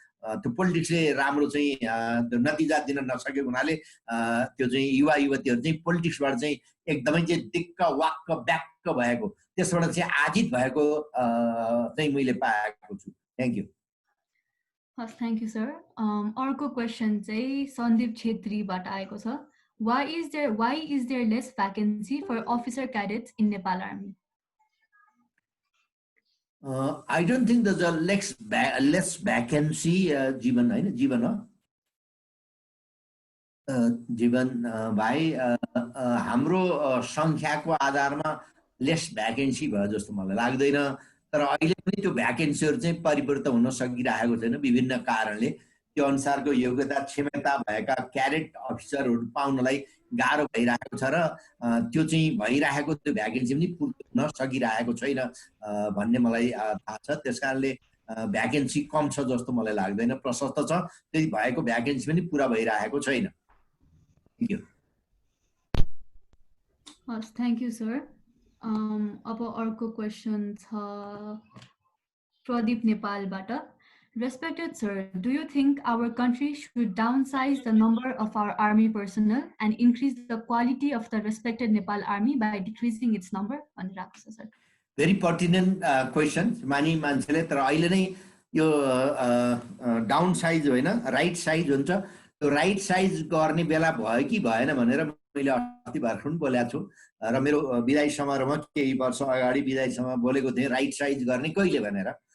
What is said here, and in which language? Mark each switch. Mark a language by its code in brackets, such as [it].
[ne] त्यो पोलिटिक्सले राम्रो चाहिँ नतिजा दिन नसकेको हुनाले त्यो चाहिँ युवा युवतीहरु चाहिँ पोलिटिक्सबाट चाहिँ एकदमै चाहिँ दिक्क वाक्क ब्याक्क भएको त्यसबाट चाहिँ आजित भएको चाहिँ मैले पाएको छु। [en] Thank you. हस्, thank you sir. [ne] अर्को क्वेशन चाहिँ सन्दीप छेत्रीबाट आएको छ। [en] Why is there less vacancy for officer cadets in Nepal Army? I don't think there's a less vacancy [ne] जीवन हैन जीवन हो जीवन भाइ हाम्रो संख्याको आधारमा लेस भ्याकेन्सी भयो जस्तो मलाई लाग्दैन। तर अहिले पनि त्यो भ्याकेन्सीहरु चाहिँ परिवर्तन हुन सकिरहेको छैन विभिन्न कारणले। त्यो अनुसारको योग्यता क्षमता भएका क्याडेट अफिसरहरु पाउनलाई गाह्रो भइरहेको छ र त्यो चाहिँ भइरहेको त्यो भ्याकेन्सी पनि पूर्ति हुन सकिरहेको छैन भन्ने मलाई थाहा छ। त्यसकारणले भ्याकेन्सी कम छ जस्तो मलाई लाग्दैन, प्रशस्त छ। त्यही भएको भ्याकेन्सी पनि पूरा भइरहेको छैन। [en] Thank you. [ne] हस्, [en] Thank you sir. [ne] अब अर्को क्वेशन छ प्रदीप नेपालबाट। [en] Respected sir, do you think our country should downsize the number of our army personnel and increase the quality of the respected Nepal army by decreasing its number? Sir. Very pertinent question. [ne] मानी मान्छेले तर अहिले नै यो down size होइन right size हुन्छ। त्यो right size गर्ने बेला भयो कि भएन भनेर मैले अस्ति भर्खर बोलेको छु र मेरो विदाई समारोहमा केही वर्ष अगाडि विदाई समारोहमा बोलेको थिएँ राइट साइज गर्ने कहिले भनेर।